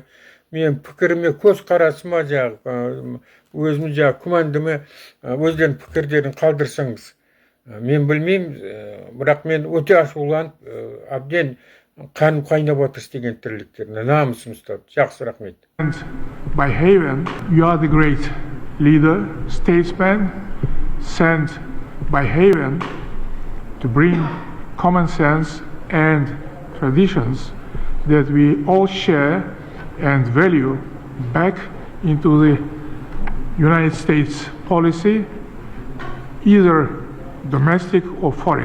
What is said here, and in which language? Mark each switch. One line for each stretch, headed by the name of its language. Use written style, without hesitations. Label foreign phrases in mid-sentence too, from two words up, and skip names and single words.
Kazakh: Мен пікіріме, көзқарасыма жаңағы өзімнің жаңағы күмәндіме өздерінің пікірлерін қалдырсаңыз. Мен білмеймін, бірақ мен өте ашуланып, әбден қаным қайнап отыр істеген тірліктеріне, намысым ұстап. Жақсы, рахмет.
English: By Haven, you are the great leader, statesman, sent by Haven to bring common sense and traditions that we all share and value back into the United States policy, either domestic or foreign.